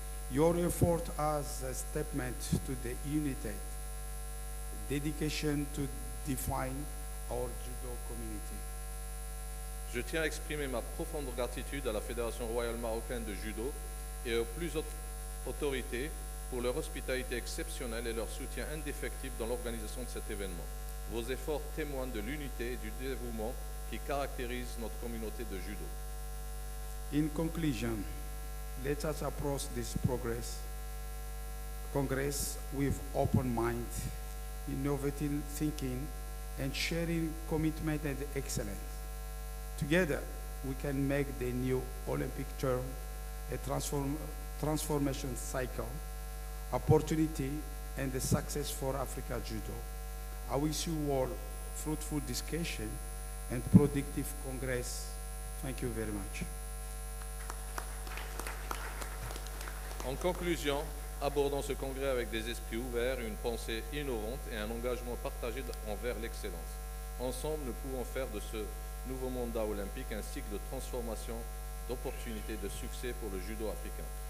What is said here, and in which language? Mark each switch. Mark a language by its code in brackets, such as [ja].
[en] Your effort as a statement to the unity, dedication to define our judo community. [fr] Je tiens à exprimer ma profonde gratitude à la Fédération royale marocaine de judo et aux plus hautes autorités pour leur hospitalité exceptionnelle et leur soutien indéfectible dans l'organisation de cet événement. Vos efforts témoignent de l'unité et du dévouement qui caractérisent notre communauté de judo. [en] In conclusion, let us approach this Congress with open mind, innovative thinking, and sharing commitment and excellence. Together, we can make the new Olympic term a transformation cycle, opportunity, and a success for Africa Judo. I wish you all fruitful discussion and productive Congress. Thank you very much. [fr] En conclusion, abordons ce congrès avec des esprits ouverts, une pensée innovante et un engagement partagé envers l'excellence. Ensemble, nous pouvons faire de ce nouveau mandat olympique un cycle de transformation, d'opportunités, de succès pour le judo africain.